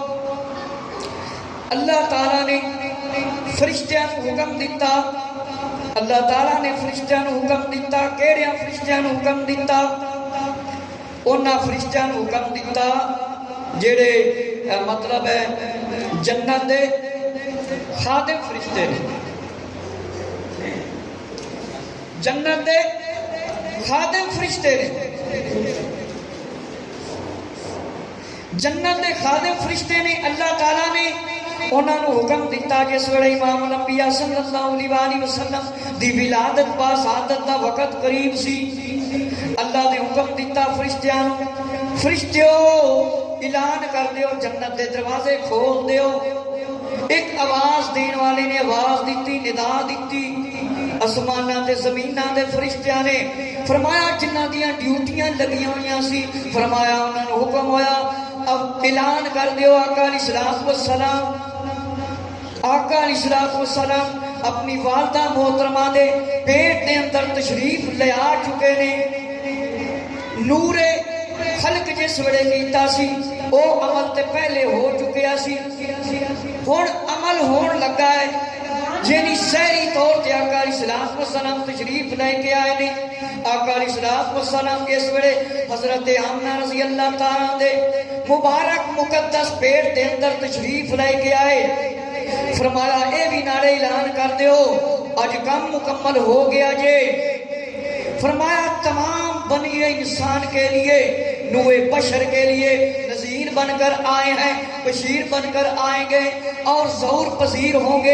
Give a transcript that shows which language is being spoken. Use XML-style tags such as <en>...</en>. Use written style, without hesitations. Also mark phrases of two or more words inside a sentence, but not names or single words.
<pa>اللہ تعالیٰ نے فرشتیاں کو حکم دیتا، اللہ تعالیٰ نے فرشتیاں کو حکم دیتا، کیڑیاں فرشتیاں کو حکم دیتا؟ انہاں فرشتیاں کو حکم دیتا جڑے مطلب ہے جنت دے خادم فرشتے نے، جنت دے خادم فرشتے نے، جنت دے خادم فرشتے نے۔ اللہ تعالیٰ نے انہوں نے حکم دیتا جس ویلے امام الانبیاء صلی اللہ علیہ وسلم دی ولادت با سعادت دا وقت قریب سی، اللہ نے حکم دیتا فرشتیاں نو، فرشتیو اعلان کر دیو جنت دے دروازے کھول دیو۔ ایک آواز دین والے نے آواز دیتی، ندا دیتی، آسماناں تے زمیناں دے فرشتیاں نے فرمایا جنہاں دیاں ڈیوٹیاں لگیاں ہویاں سی، فرمایا انہاں نو حکم ہویا اب اعلان کر دیو آقا علیہ الصلوۃ والسلام، آقا علیہ الصلوۃ والسلام اپنی والدہ محترمہ دے پیٹ دے اندر تشریف لے آ چکے نے۔ نور خلق جس وڑے کیتا سی او عمل تے پہلے ہو چکیا سی، ہن عمل ہون لگا ہے، یعنی سہری طور تے آقا علیہ الصلوۃ والسلام تشریف لے کے آئے نے۔ آقا علیہ الصلوۃ والسلام اس ویلے حضرت آمنہ رضی اللہ تعالیٰ دے مبارک مقدس پیٹ دے اندر تشریف لے کے آئے، فرمایا اے بھی نعرے اعلان کر دیو اج کم مکمل ہو گیا جے، فرمایا</pa> <ur>تمام بنی انسان کے لیے، نوع بشر کے لیے نذیر بن کر آئے ہیں، بشیر بن کر آئیں گے اور ظہور پذیر ہوں گے۔</ur>